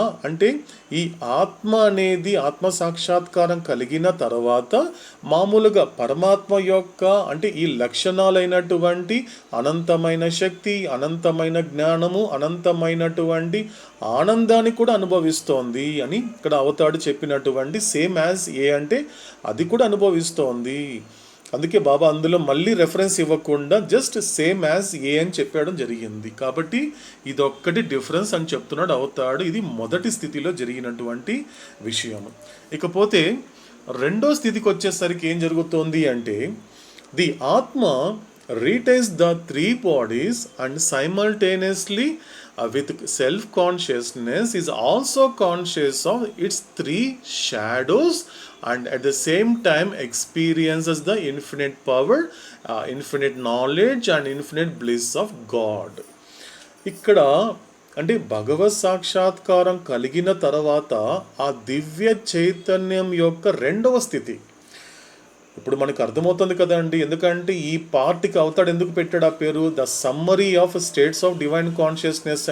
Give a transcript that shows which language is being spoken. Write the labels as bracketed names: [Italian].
[Telugu] అంటే ఈ ఆత్మ అనేది ఆత్మ సాక్షాత్కారం కలిగిన తర్వాత మామూలుగా పరమాత్మ యొక్క అంటే ఈ లక్షణాలైనటువంటి అనంతమైన శక్తి, అనంతమైన జ్ఞానము, అనంతమైనటువంటి ఆనందాన్ని కూడా అనుభవిస్తోంది అని ఇక్కడ అవతాడు చెప్పినటువంటి [English] same as a [Telugu] అంటే అది కూడా అనుభవిస్తోంది. అందుకే బాబా అందులో మళ్ళీ రెఫరెన్స్ ఇవ్వకుండా జస్ట్ [English] same as a [Telugu] అని చెప్పడం జరిగింది. కాబట్టి ఇదొక్కటి డిఫరెన్స్ అని చెప్తున్నాడు అవుతాడు. ఇది మొదటి స్థితిలో జరిగినటువంటి విషయము. ఇకపోతే రెండో స్థితికి వచ్చేసరికి ఏం జరుగుతోంది అంటే, [English] The atma retains the 3 bodies and simultaneously with self-consciousness is also conscious of its 3 shadows and at the same time experiences the infinite power, infinite knowledge and infinite bliss of God. [Telugu] ఇక్కడ అంటే భగవత్ సాక్షాత్కారం కలిగిన తర్వాత ఆ దివ్య చైతన్యం యొక్క రెండవ స్థితి ఇప్పుడు మనకు అర్థమవుతుంది కదండి. ఎందుకంటే ఈ పార్ట్కి అవుతాడు ఎందుకు పెట్టాడు ఆ పేరు, [English] The summary of states of divine consciousness.